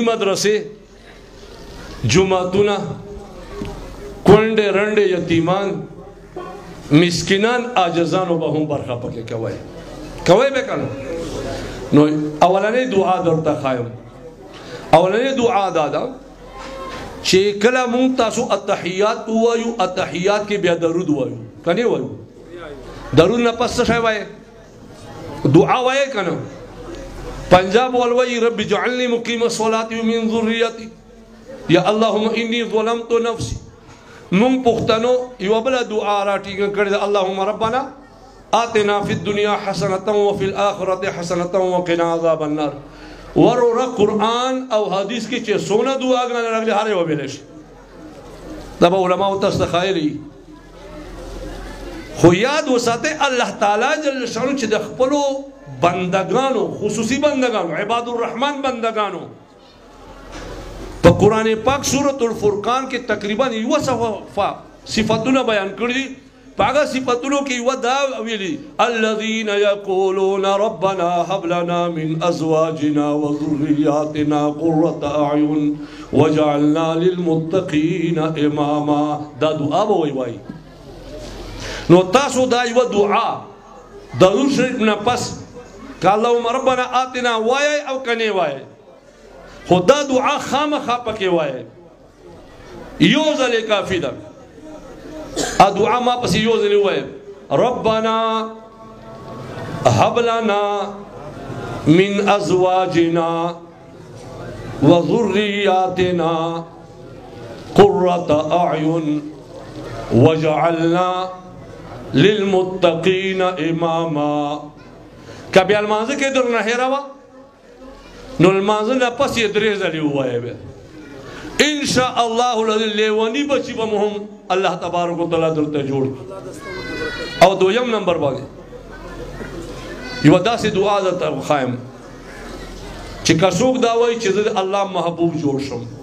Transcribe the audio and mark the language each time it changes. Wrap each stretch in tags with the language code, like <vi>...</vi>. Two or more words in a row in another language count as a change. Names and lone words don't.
<ps>مدرسې جماعتونه کونډې رنډې یتیمان مسکینان عاجزانو به هم برخه پکې کوئ به کنه نو اولنۍ دعا درته ښایم اولنۍ دعا دا ده چې کله مونږ تاسو اتحیات ووایو اتحیات کې بیا درود وایو که نه وایو درود نه پس څه شی وایې دعا وایې که نه پنجاب والوایي</ps> <ar>رب اجعلني مقیم الصلاة ومن ذریتی یا اللهم انی ظلمت نفسی</ar> <ps>مونږ پښتنو یوه بله دعا راټینګه کړې ده</ps> <ar>اللهم ربنا آتنا فی الدنیا حسنة وفي الآخرة حسنة وقنا عذاب النار</ar> <ps>وروره قرآن او حدیث کې چې څونه دعاګانې راغلي هر یوه ویلی شي دا به علماو تاسو ته ښایلی خو یاد وساتئ الله تعالی جل شانو چې د خپلو بندگانو خصوصي بندگانو</ps> <ar>عباد الرحمن</ar> <ps>بندگانو په قرآن پاک سورة الفرقان کې تقریبا یوه صفتونه بیان کړي دي په هغه صفتونو کې یوه دا ویلي</ps> <ar>الذین یقولون ربنا هب لنا من ازواجنا وذریاتنا قرة اعین وجعلنا للمتقین اماما</ar> <ps>دا دعا به وایي نو تاسو دا یوه دعا درود شریف نه پس که</ps> <ar>اللهم ربنا آتنا</ar> <ps>وایئ او که نه وایئ خو دا دعا خامخا پکې وایئ یو ځلې کافي ده دعا ما پسې یو ځلې ووایئ ربنا</ps> <ar>هب لنا من ازواجنا وذریاتنا قرة اعین وجعلنا للمتقین اماما</ar> <ps>که بیا لمانځه کې درنه هېره وه نو لمانځه نه پس یې درې ځلې ووایه بیا</ps> <ar>انشاء الله العظیم</ar> <ps>لیوني بچي به مو هم</ps> <ar>الله تبارک وتعالی</ar> <ps>درته جوړ او دویم نمبر باندې یوه داسې دعا درته وښایم چې که څوک دا وایي چې زه د الله محبوب جوړ شم</ps>